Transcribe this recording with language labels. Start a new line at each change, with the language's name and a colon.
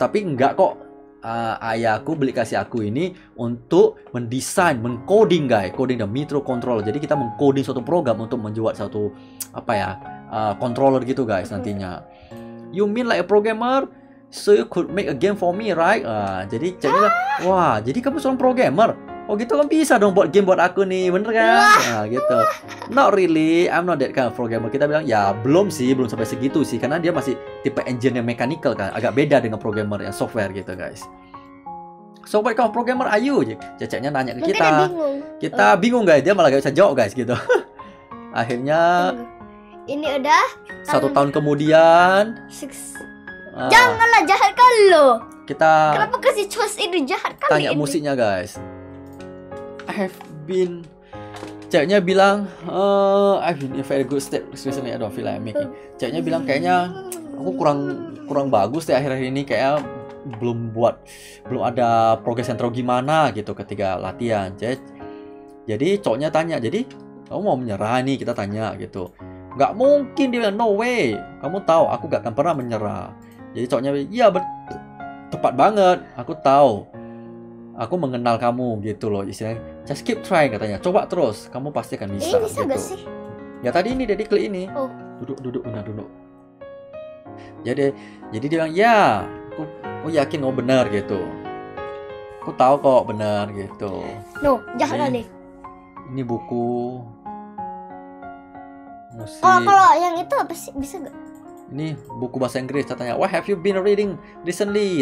Indonesian: Tapi enggak kok, ayahku beli kasih aku ini untuk mendesain, mengcoding guys,
English: coding the microcontroller.
Indonesian: Jadi kita mengcoding suatu program untuk membuat satu controller gitu guys nantinya.
English: You mean like a programmer? So you could make a game for me, right?
Indonesian: Jadi ceweknya, wah, jadi kamu seorang programmer? Oh gitu kan bisa dong buat game buat aku nih, bener kan? Gitu.
English: Not really, I'm not that kind of programmer.
Indonesian: Kita bilang ya belum sampai segitu sih, karena dia masih tipe engineer mechanical kan, agak beda dengan programmer yang software gitu guys.
English: So what kind of programmer are you?
Indonesian: Ceceknya nanya ke kita. Kita bingung guys, dia malah gak bisa jawab guys gitu. Akhirnya ini udah 1 tahun kemudian. Janganlah, jahat kali lo. Kita kenapa kasih choice ini, jahat kali. Tanya ini musiknya guys.
English: I have been,
Indonesian: ceweknya bilang,
English: I've been in very good state recently. I don't feel like making.
Indonesian: Ceweknya bilang kayaknya aku kurang bagus deh akhir-akhir ini, kayak belum ada progres yang terlalu gimana gitu ketika latihan. Jadi cowoknya tanya, jadi kamu mau menyerah nih? Kita tanya gitu. Nggak mungkin, dia bilang
English: no way.
Indonesian: Kamu tahu aku gak akan pernah menyerah. Jadi cowoknya bilang, iya tepat banget. Aku tahu. Aku mengenal kamu gitu loh istilahnya.
English: Just keep trying
Indonesian: katanya. Coba terus, kamu pasti akan bisa. Bisa gitu. gak sih? Ya tadi ini Dedi klik ini. Oh. Duduk. Jadi dia bilang ya, aku yakin kamu benar gitu. Aku tahu kok benar gitu. No, jangan kali. Ini buku musik. Kalau yang itu apa sih, bisa gak? Ini buku bahasa Inggris. Kita tanya,
English: what have you been reading recently?